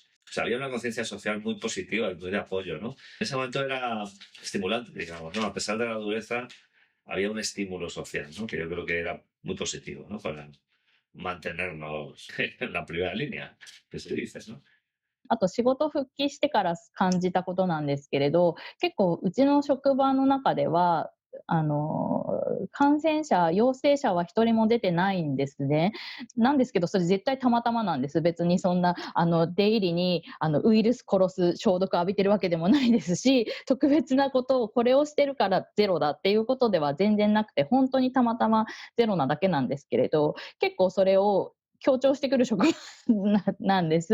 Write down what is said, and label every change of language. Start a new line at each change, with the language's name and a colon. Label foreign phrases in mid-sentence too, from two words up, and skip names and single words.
Spanish: O sea, había una conciencia social muy positiva y muy de apoyo, ¿no? En ese momento era estimulante, digamos, ¿no? A pesar de la dureza, había un estímulo social, ¿no? Que yo creo que era muy positivo, ¿no? Para mantenernos en la primera línea, que se dice, ¿no?
Japanese: あと仕事復帰してから感じたことなんですけれど、結構うちの職場の中では、感染者、陽性者は一人も出てないんですね。なんですけど、それ絶対たまたまなんです。別にそんな、出入りに、ウイルス殺す消毒浴びてるわけでもないですし、特別なことを、これをしてるからゼロだっていうことでは全然なくて、本当にたまたまゼロなだけなんですけれど、結構それを強調してくる職場なんです。